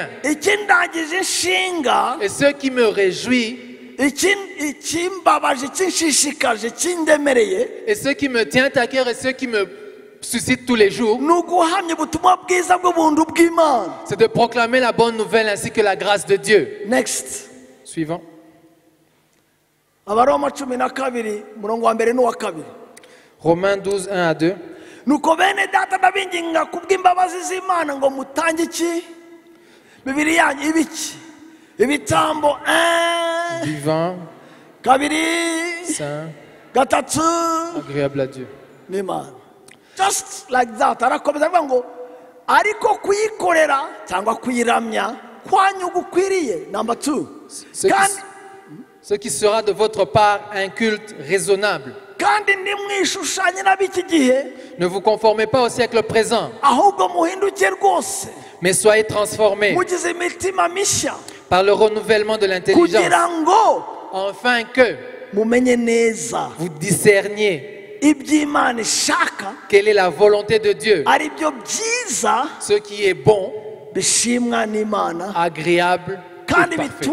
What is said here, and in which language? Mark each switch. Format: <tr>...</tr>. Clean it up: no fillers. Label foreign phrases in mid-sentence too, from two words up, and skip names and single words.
<fr>Et ce qui me réjouit, et ce qui me tient à cœur et ce qui me suscite tous les jours, c'est de proclamer la bonne nouvelle ainsi que la grâce de Dieu.</fr> <en>Next.</en> <fr>Suivant. Romains 12, 1 à 2.</fr> <rw>nuko bene data ndabinginga kubw'imbabazi z'Imana ngo mutange iki bibiri yanyu ibiki ibitambo</rw> <fr>vivant,</fr> <rw>kabiri</rw> <fr>saint,</fr> <rw>gatatu</rw> <fr>agréable à Dieu.</fr> <rw>n'Imana.</rw> <en>Just like that.</en> <rw>Arakomeza avuga ngo ariko kuyikorera cyangwa kuyiramya kwanyu gukwiriye.</rw> <en>Number 2.</en> <fr>Ce qui sera de votre part un culte raisonnable. Ne vous conformez pas au siècle présent, mais soyez transformés par le renouvellement de l'intelligence, afin que vous discerniez quelle est la volonté de Dieu, ce qui est bon, agréable et parfait.</fr>